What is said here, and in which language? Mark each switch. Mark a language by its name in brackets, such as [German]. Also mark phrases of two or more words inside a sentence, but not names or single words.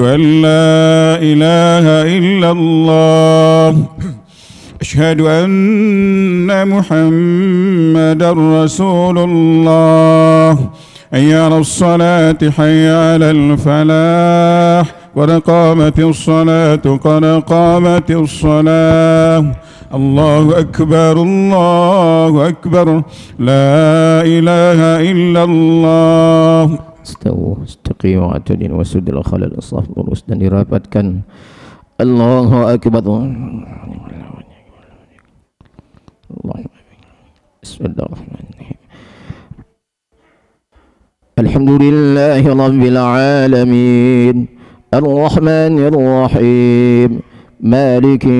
[Arabic] أن لا إله إلا الله أشهد أن محمدا رسول الله حي على الصلاة حي على الفلاح قد قامت الصلاة قد قامت الصلاة الله أكبر الله أكبر لا إله إلا الله. استووا، استقيموا، اعتدلوا، وسدوا الخلل، الصف, [Indonesian] lurus dan dirapatkan. [Arabic] الله أكبر. بسم الله الرحمن الرحيم. الحمد لله رب العالمين، الرحمن الرحيم، مالك